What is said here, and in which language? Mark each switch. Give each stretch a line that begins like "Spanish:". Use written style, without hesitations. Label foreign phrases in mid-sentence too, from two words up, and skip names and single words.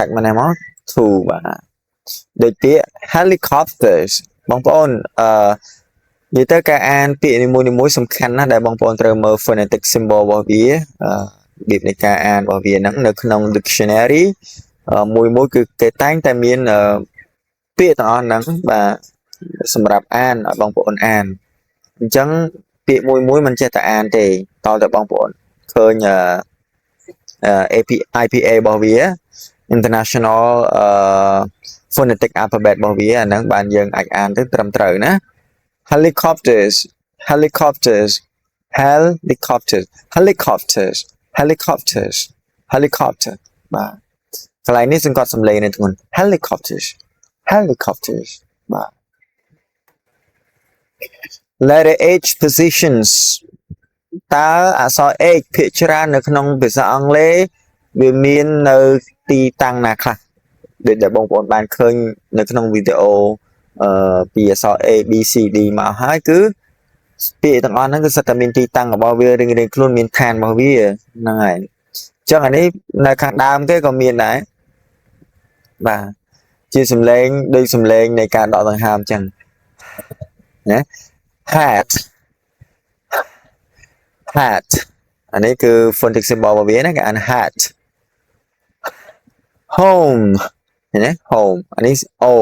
Khmer: ច់មកនេះមក two បាទដូចពាក្យ helicopters បងប្អូននិយាយទៅការអានពាក្យនីមួយៗសំខាន់ណាស់ដែលបងប្អូនត្រូវមើល
English: phonetic symbol
Khmer: របស់វារបៀបនៃការអានរបស់វាហ្នឹងនៅក្នុង dictionary មួយគឺគេតែងតែមានពាក្យទាំងអស់ហ្នឹងបាទសម្រាប់អានឲ្យបងប្អូនអានអញ្ចឹងពាក្យមួយមិនចេះតែអានទេតតែបងប្អូនឃើញ IPA របស់វា
English: International Phonetic Alphabet
Khmer: របស់វាអាហ្នឹងបានយើងអាចអានទៅត្រឹមត្រូវណា
English: helicopters helicopters helicopters helicopters helicopters helicopter
Khmer: បាទកន្លែងនេះសង្កត់សំឡេងនៅធ្ងន់
English: helicopters helicopters
Khmer: បាទ letter
English: H positions
Khmer: តើអក្សរ H ភាគច្រើននៅក្នុងភាសាអង់គ្លេសវាមាននៅទីតាំងណាខ្លះដូចដែលបងប្អូន បានឃើញនៅក្នុងវីដេអូពីអក្សរ A B C D មកហើយគឺពាក្យទាំង អស់ហ្នឹងគឺសិតតែមានទីតាំងរបស់វារៀងៗខ្លួនមានឋានរបស់វាហ្នឹងហើយអញ្ចឹងអានេះនៅខាងដើមគេក៏មានដែរបាទជាសំឡេងដូចសំឡេងនៃការដកដង្ហើមអញ្ចឹងណា
English: hat hat
Khmer: អានេះគឺ
English: phonetic symbol
Khmer: របស់វាណាគេអាន
English: hat home
Khmer: ណា home អានេះ o